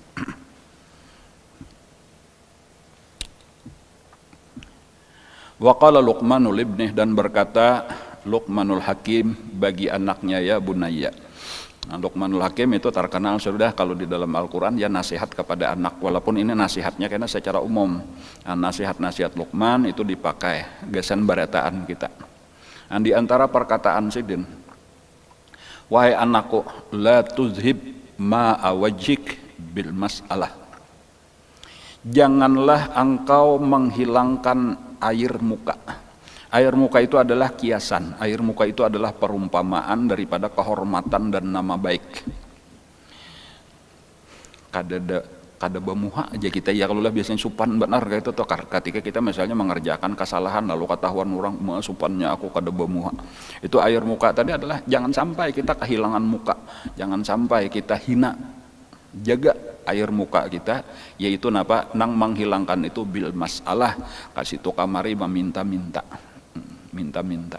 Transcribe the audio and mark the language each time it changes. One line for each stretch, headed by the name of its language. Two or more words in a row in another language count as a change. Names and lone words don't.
Arabic: Wa qala Luqmanul ibnih,
Indonesian: dan berkata Luqmanul Hakim bagi anaknya,
Arabic: ya bunayya.
Indonesian: Luqmanul Hakim itu terkenal sudah kalau di dalam Al-Quran ya nasihat kepada anak, walaupun ini nasihatnya karena secara umum.
Banjar: Nasihat-nasihat Luqman itu dipakai gesan barataan kita.
Indonesian: Di antara perkataan Sidin, wahai anakku,
Arabic: la tuzhib ma awajik bil mas'alah.
Indonesian: Janganlah engkau menghilangkan air muka. Air muka itu adalah kiasan. Air muka itu adalah perumpamaan daripada kehormatan dan nama baik.
Banjar: Kada bemuha aja kita ya, kalau lah biasanya supan benar kayak itu toh, ketika kita misalnya mengerjakan kesalahan lalu ketahuan orang supannya aku kada bemuha.
Indonesian: Itu air muka tadi adalah jangan sampai kita kehilangan muka. Jangan sampai kita hina. Jaga air muka kita, yaitu nang menghilangkan itu
Arabic: bil masalah,
Indonesian: kasih tu kamari meminta-minta, minta-minta.